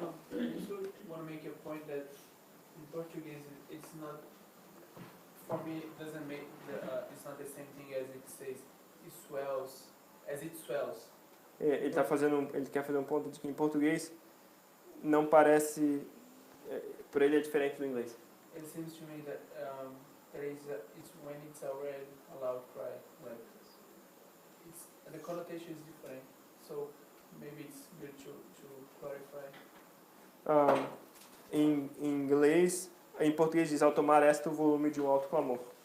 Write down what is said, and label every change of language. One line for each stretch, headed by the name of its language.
English: I just want to make a point that in Portuguese it's not, for me it doesn't make it's not the same thing as it says it swells, as it swells.
Portuguese: Ele quer fazer um ponto de que em português não parece, por ele é diferente do inglês.
English: It seems to me that there is it's when it's already a loud cry, like it's the connotation is different. So maybe it's good to clarify.
Portuguese: Em inglês, em português diz ao tomar esta o volume de um alto clamor.